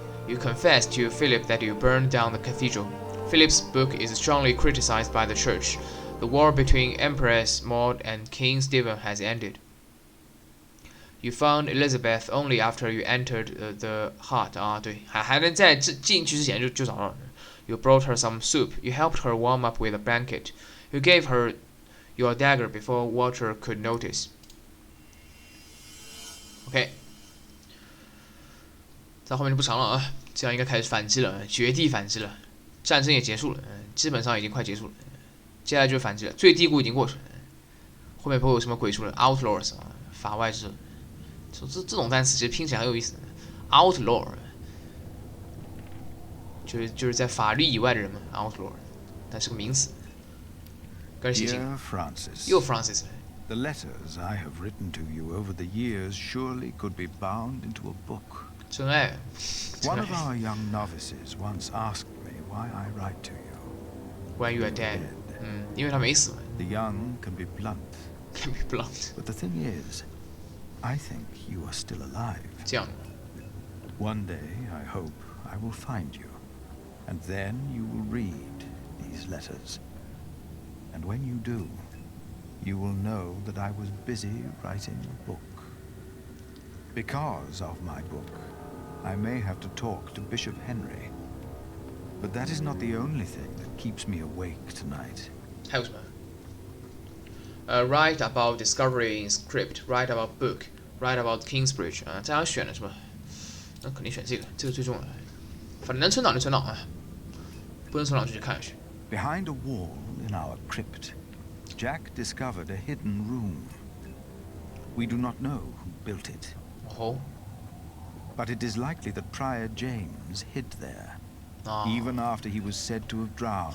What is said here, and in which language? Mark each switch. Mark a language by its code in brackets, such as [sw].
[en] You confessed to Philip that you burned down the cathedral. Philip's book is strongly criticized by the church. The war between Empress Maud and King Stephen has ended. You found Elizabeth only after you entered the hut. [zh] 对，还能在进去之前就找到了。 [en] You brought her some soup. You helped her warm up with a blanket. You gave her your dagger before Walter could notice. [zh] OK， 在后面就不长了啊，这样应该开始反击了，绝地反击了，战争也结束了，基本上已经快结束了，接下来就是反击了，最低谷已经过去了，后面不会有什么鬼畜了 ，outlaws 啊，法外之人，这种单词其实拼起来很有意思 ，outlaw 就是在法律以外的人嘛 ，outlaw， 但是个名词。 [en] Dear Francis. [zh] 又 Francis。 [en] The letters I have written to you over the years surely could be bound into a book. [zh] 真爱。 [en] One of our young novices once asked me why I write to you. When you are dead. [zh] 因为他没死。 [en] The young can be blunt. Can be blunt. But the thing is, I think you are still alive. [zh] 这样。 [en] One day, I hope, I will find you, and then you will read these letters. And when you do, you will know that I was busy writing a book. Because of my book, I may have to talk to Bishop Henry. But that is not the only thing that keeps me awake tonight. [zh] 还有什么？ [en] Write about discovery in script, write about book, write about Kingsbridge [zh] 啊，这样选了是吧？那肯定选这个，这个最重要。反正能存档就存档啊，不能存档就去看下去。 [en] Behind a wall in our crypt, Jack discovered a hidden room. We do not know who built it. Oh. But it is likely that Prior James hid there, even after he was said to have drowned.